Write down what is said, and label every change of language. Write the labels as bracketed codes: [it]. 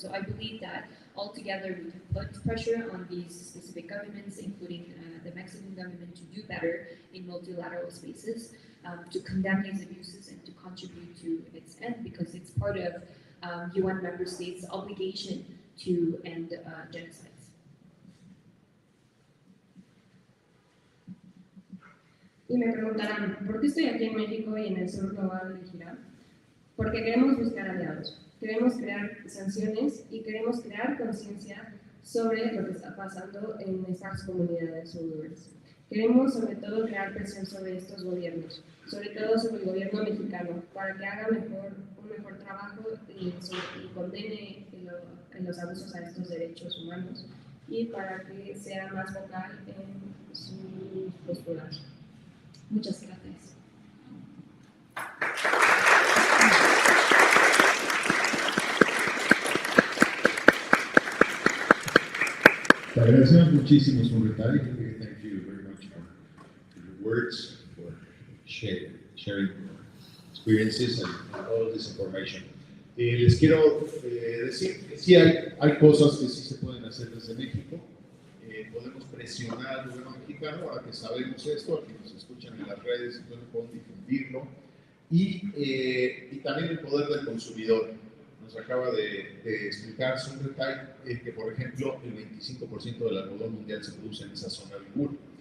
[en] So I believe that altogether we can put pressure on these specific governments, including the Mexican government, to do better in multilateral spaces, to condemn these abuses and to contribute to its end, because it's part of UN member states' obligation to end genocides. [es] Y me preguntarán, ¿por qué estoy aquí en México y en el sur global de Gira? Porque queremos buscar aliados, queremos crear sanciones y queremos crear conciencia sobre lo que está pasando en estas comunidades uigures. Queremos sobre todo crear presión sobre estos gobiernos, sobre todo sobre el gobierno mexicano, para que haga un mejor trabajo y condene los abusos a estos derechos humanos y para que sea más vocal en sus posturas. Muchas gracias. Te agradecemos muchísimo su detalle. [en] Thank you very much for your words, for sharing experiences and all this information. [es] Les quiero decir que sí hay cosas que sí se pueden hacer desde México. Podemos presionar al gobierno mexicano, ahora que sabemos esto, a quienes nos escuchan en las redes, entonces podemos difundirlo. Y también el poder del consumidor. Nos acaba de explicar que, por ejemplo, el 25% del algodón mundial se produce en esa zona de Uigur.